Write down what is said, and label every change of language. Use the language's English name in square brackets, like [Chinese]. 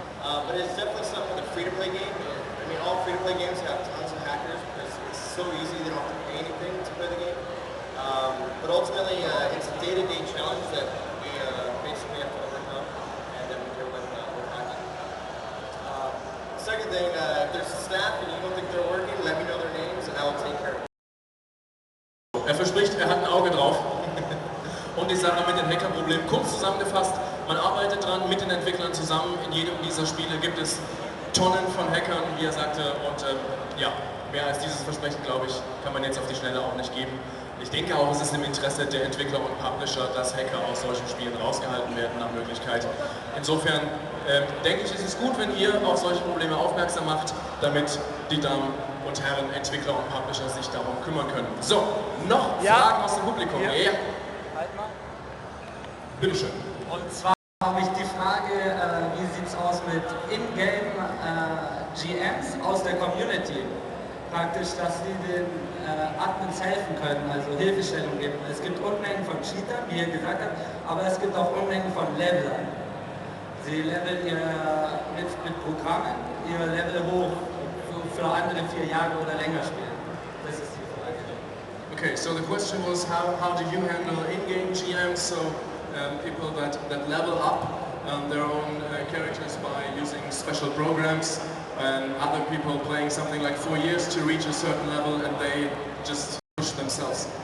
[English] But it's definitely something with a free-to-play game. I mean, all free-to-play games have tons of hackers because it's so easy, they don't have to pay anything to play the game. But ultimately, it's a day-to-day challenge that we basically have to overcome and then we deal with hacking. Second thing, if there's staff and you don't think they're working, let me know their names and I will take care of it. [German] Er verspricht, er hat ein Auge drauf. Und die Sache mit den Hackerproblemen, kurz zusammengefasst, man arbeitet dran mit den Entwicklern zusammen. In jedem dieser Spiele gibt es Tonnen von Hackern, wie er sagte. Und ja, mehr als dieses Versprechen, glaube ich, kann man jetzt auf die Schnelle auch nicht geben. Ich denke auch, es ist im Interesse der Entwickler und Publisher, dass Hacker aus solchen Spielen rausgehalten werden nach Möglichkeit. Insofern denke ich, ist es gut, wenn ihr auf solche Probleme aufmerksam macht, damit die Damen und Herren, Entwickler und Publisher sich darum kümmern können. So, noch Fragen aus dem Publikum? Ja. Bitteschön. Und zwar habe ich die Frage, wie sieht es aus mit In-Game GMs aus der Community? praktisch, dass sie den Admins helfen können, also Hilfestellung geben. Es gibt Unmengen von Cheatern, wie ihr gesagt habt, aber es gibt auch Unmengen von Levelern. Sie leveln mit Programmen ihr Level hoch für andere 4 Jahre oder länger spielen. Das ist die Frage. [English] Okay, so the question was how do you handle in-game GMs, so people that level up their own characters by using special programs, and other people playing something like 4 years to reach a certain level and they just push themselves.